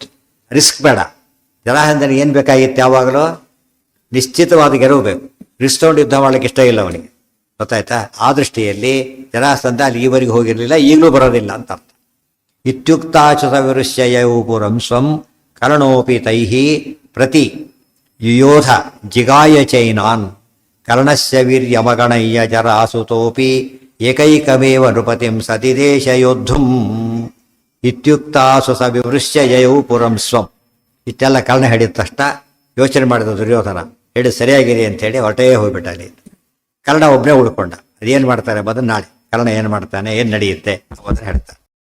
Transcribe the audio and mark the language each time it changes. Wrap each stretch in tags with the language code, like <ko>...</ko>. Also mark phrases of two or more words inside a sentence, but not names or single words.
<kn>ರಿಸ್ಕ್ ಬೇಡ. ಜರಾಸಂಧನ ಏನು ಬೇಕಾಗಿತ್ತು? ಯಾವಾಗಲೂ ನಿಶ್ಚಿತವಾದ ಗೆಲುವು ಬೇಕು. ರಿಸ್ಕ್ ತಗೊಂಡು ಯುದ್ಧ ಮಾಡ್ಲಿಕ್ಕೆ ಇಷ್ಟ ಇಲ್ಲ ಅವನಿಗೆ. ಗೊತ್ತಾಯ್ತಾ? ಆ ದೃಷ್ಟಿಯಲ್ಲಿ ಜರಾಸಂಧ ಅಲ್ಲಿ ಈವರೆಗೆ ಹೋಗಿರಲಿಲ್ಲ, ಈಗಲೂ ಬರೋದಿಲ್ಲ ಅಂತ ಅರ್ಥ.</kn> <sa>ಇತ್ಯುಕ್ತಾಚುತ ವಿರುಷ್ಯಯೌ ಪುರಂ ಸ್ವಂ ಕರ್ಣೋಪಿ ತೈಹಿ ಪ್ರತಿ ಯುಯೋಧ ಜಿಗಾಯ ಚೈನಾನ್ ಕರ್ಣಸ್ಯ ವೀರ್ಯಮಗಣಯ್ಯ ಜರಾಸುತೋಪಿ ಏಕೈಕಮೇವ ನೃಪತಿಂ ಸತಿದೇಶ ಯೋದ್ಧುಂ ಇತ್ಯುಕ್ತಾಸು ಸ ವಿವೃಶ್ಯ ಯಯೌ ಪುರಂ ಸ್ವಂ.</sa> <kn>ಇಷ್ಟೆಲ್ಲ ಕರ್ಣ ಹೇಳಿದ ತಕ್ಷಣ ಯೋಚನೆ ಮಾಡಿದ ದುರ್ಯೋಧನ. ಹೇಳಿ ಸರಿಯಾಗಿರಿ ಅಂತೇಳಿ ಹೊರಟೇ ಹೋಗ್ಬಿಟ್ಟ ಅಲ್ಲಿ. ಕರ್ಣ ಒಬ್ಬನೇ ಉಳ್ಕೊಂಡ. ಅದೇನು ಮಾಡ್ತಾರೆ ಎಂಬುದನ್ನು ನಾಳೆ ಕರ್ಣ ಏನು ಮಾಡ್ತಾನೆ, ಏನು ನಡೆಯುತ್ತೆ ಅನ್ನೋದನ್ನ ಹೇಳ್ತಾರೆ.</kn>